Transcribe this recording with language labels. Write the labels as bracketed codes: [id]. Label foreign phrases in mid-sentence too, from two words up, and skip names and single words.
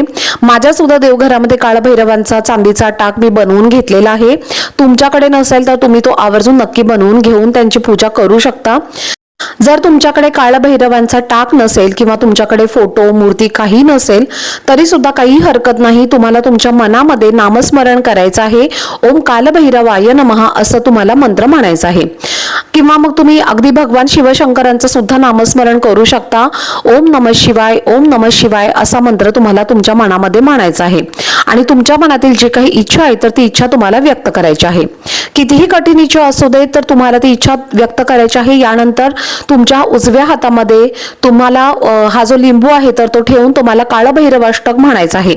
[mr] माझ्या सुद्धा देवघरामध्ये काळभैरवांचा चांदीचा टाक मी बनवून घेतलेला आहे. तुमच्याकडे नसेल तर तुम्ही तो आवर्जून नक्की बनवून घेऊन त्यांची पूजा करू शकता. जर तुमच्याकडे काळभैरवांचा टाक नसेल किंवा तुमच्याकडे फोटो मूर्ती काही नसेल तरी सुद्धा काही हरकत नाही. तुम्हाला तुमच्या मनामध्ये नामस्मरण करायचं आहे. [sa] ओम कालभैरवाय नमः [mr] असं तुम्हाला मंत्र म्हणायचं आहे. किंवा मग तुम्ही अगदी भगवान शिवशंकरांचं सुद्धा नामस्मरण करू शकता। [sa] ओम नमः शिवाय, ओम नमः शिवाय [mr] असा मंत्र तुम्हाला तुमच्या मनामध्ये म्हणायचा आहे आणि तुमच्या मनातील जी काही इच्छा आहे तर ती इच्छा तुम्हाला व्यक्त करायची आहे। कितीही कठीण इच्छा असू दे तर तुम्हाला ती इच्छा व्यक्त करायची आहे। यानंतर तुमच्या उजव्या हातामध्ये तुम्हाला हा जो लिंबू आहे तर तो ठेवून तुम्हाला काळभैरवाष्टक म्हणायचा आहे।